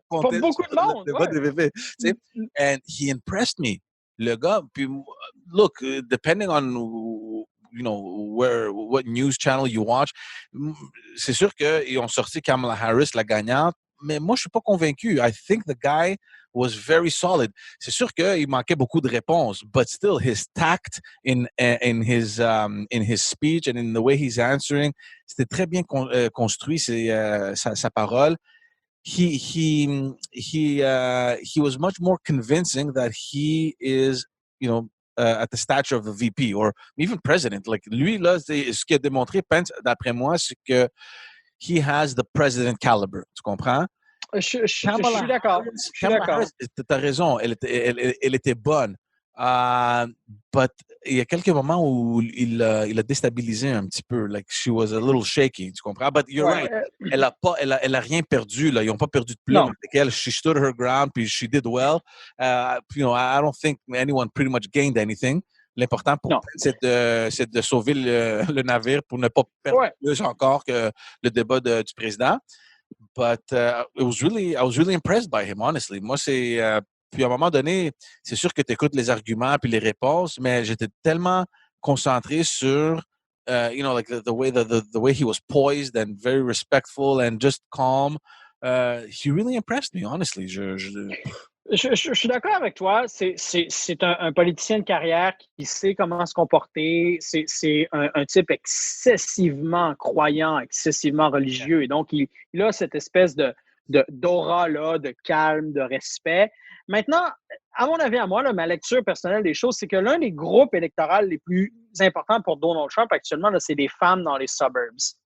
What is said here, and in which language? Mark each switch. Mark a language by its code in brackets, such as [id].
[fr] comptait sur le débat des VP. [en] And he impressed me. [fr] Le gars. Puis [en] look, depending on what news channel you watch, [fr] c'est sûr qu'ils ont sorti Kamala Harris la gagnante. Mais moi, je suis pas convaincu. I think the guy was very solid. C'est sûr qu'il manquait beaucoup de réponses, [en] but still, his tact in his speech and in the way he's answering, [fr] c'était très bien construit sa parole. [en] He was much more convincing that he is, at the stature of a VP or even president. [fr] Like lui là, ce qu'il a démontré, Pence, d'après moi, c'est que [en] he has the president caliber. [fr] Tu comprends? Je suis d'accord. Tu as raison. Elle était bonne. But il y a quelques moments où il a déstabilisé un petit peu. [en] Like, she was a little shaky. [fr] Tu comprends? [en] But you're right. [fr] Elle a rien perdu. Là. Ils n'ont pas perdu de plume avec elle. [en] She stood her ground, [fr] puis [en] she did well. I don't think anyone pretty much gained anything. [fr] L'important pour c'est de sauver le navire pour ne pas perdre plus encore que le débat du président. [en] But I was really impressed by him, honestly. [fr] Moi, puis à un moment donné, c'est sûr que tu écoutes les arguments puis les réponses, mais j'étais tellement concentré sur, [en] like the way he was poised and very respectful and just calm. He really impressed me, honestly. [fr] Je suis d'accord avec toi. C'est un politicien de carrière qui sait comment se comporter. C'est un type excessivement croyant, excessivement religieux. Et donc, il a cette espèce de d'aura, là, de calme, de respect. Maintenant, à mon avis, à moi, là, ma lecture personnelle des choses, c'est que l'un des groupes électoraux les plus importants pour Donald Trump actuellement, là, c'est des femmes dans les suburbs.